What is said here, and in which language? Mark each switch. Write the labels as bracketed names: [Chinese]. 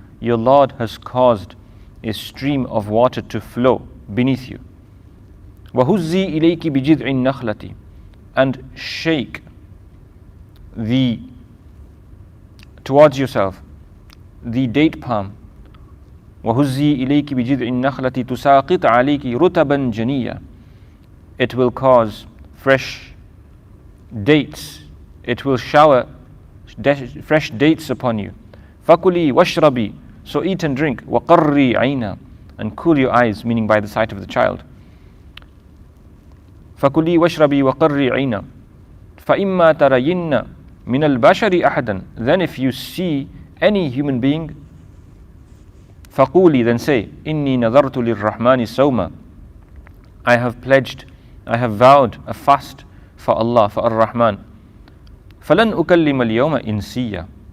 [English] Your Lord has caused a stream of water to flow beneath you. [Arabic] وهزي إليك بجذع النخلة. [English] And shake towards yourself the date palm. [Arabic] وهزي إليك بجذع النخلة تساقط عليك رطبا جنيا. [English] It will cause fresh dates. It will shower fresh dates upon you. [Arabic] فكلي واشربي. [English] So eat and drink. [Arabic] وقري عينا. [English] And cool your eyes, meaning by the sight of the child. [Arabic] فكلي واشربي وقري عينا فإما ترين من البشر أحدا. [English] Then if you see any human being, [Arabic] فقولي, [English] then say, [Arabic] إني نذرت للرحمن صوما. [English] I have vowed a fast for Allah, for Ar-Rahman. [Arabic] فلن أكلم اليوم إنسيا.